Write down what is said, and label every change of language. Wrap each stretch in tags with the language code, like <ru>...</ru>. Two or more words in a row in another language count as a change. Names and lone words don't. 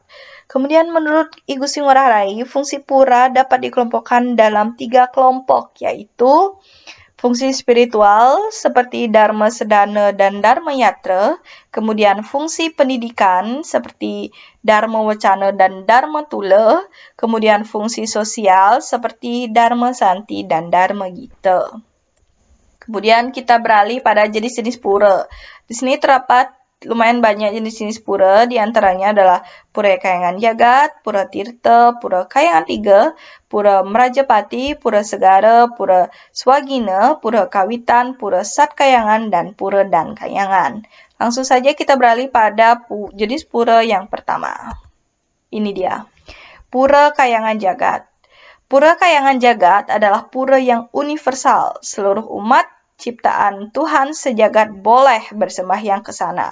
<id>Kemudian menurut I Gusti Ngurah Rai, fungsi pura dapat dikelompokkan dalam 3 kelompok, yaitu fungsi spiritual seperti Dharma Sedana dan Dharma Yatra, kemudian fungsi pendidikan seperti Dharma Wacana dan Dharma Tula, kemudian fungsi sosial seperti Dharma Santi dan Dharma Gita. Kemudian kita beralih pada jenis-jenis pura. Di sini terdapat lumayan banyak jenis-jenis pura, di antaranya adalah Pura Kahyangan Jagat, Pura Tirta, Pura Kahyangan 3, Pura Merajapati, Pura Segara, Pura Swagina, Pura Kawitan, Pura Sat Kahyangan, dan Pura Dan Kahyangan. Langsung saja kita beralih pada jenis pura yang pertama. Ini dia, Pura Kahyangan Jagat. Pura Kahyangan Jagat adalah pura yang universal. Seluruh umat ciptaan Tuhan sejagat boleh bersembahyang ke sana.</id>